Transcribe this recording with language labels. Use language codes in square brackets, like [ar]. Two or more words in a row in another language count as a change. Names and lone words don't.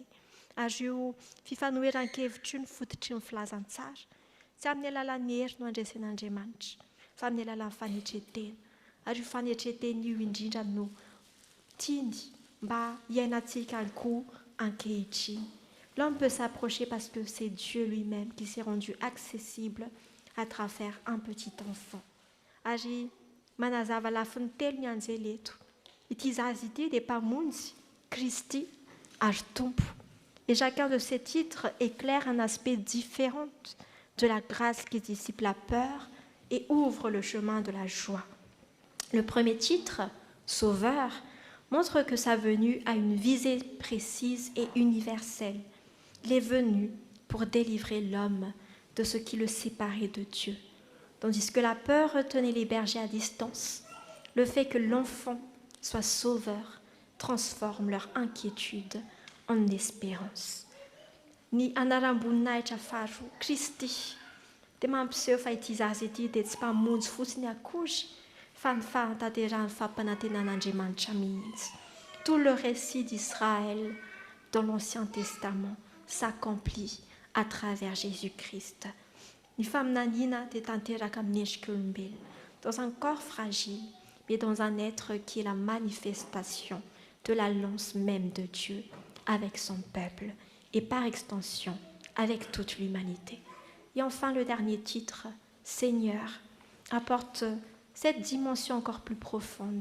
[mg] Ary io fifanoheran-kevitra io ny fototry ny filazantsara. Tsy amin'ny alalan'ny hery no andresen'Andriamanitra, fa amin'ny alalan'ny fanetretena. Ary io fanetretena io indrindra no tiany mba hiainantsika koa ankehitriny. [fr] L'homme peut s'approcher parce que c'est Dieu lui-même qui s'est rendu accessible à travers un petit enfant. [mg] Ary manazava lafiny telo ny anjely eto. Ity zaza ity dia mpamonjy Kristy ary tompo. [fr] Et chacun de ces titres éclaire un aspect différent de la grâce qui dissipe la peur et ouvre le chemin de la joie. Le premier titre, Sauveur, montre que sa venue a une visée précise et universelle. Il est venu pour délivrer l'homme de ce qui le séparait de Dieu. Tandis que la peur retenait les bergers à distance, le fait que l'enfant soit sauveur transforme leur inquiétude en espérance. [mg] Ny anaram-boninahitra faharoa, Kristy, dia mampiseho fa ity zaza ity dia tsy mpamonjy fotsiny akory, fa ny fahatanterahany fampanantenan'Andriamanitra mihitsy. [fr] Tout le récit d'Israël dans l'Ancien Testament s'accomplit à travers Jésus-Christ. [mg] Ny faminaniana dia tanteraka amin'ny endrik'olombelona, [fr] dans un corps fragile, mais dans un être qui est la manifestation de l'alliance même de Dieu avec son peuple. et par extension avec toute l'humanité. Et enfin, le dernier titre, Seigneur, apporte cette dimension encore plus profonde.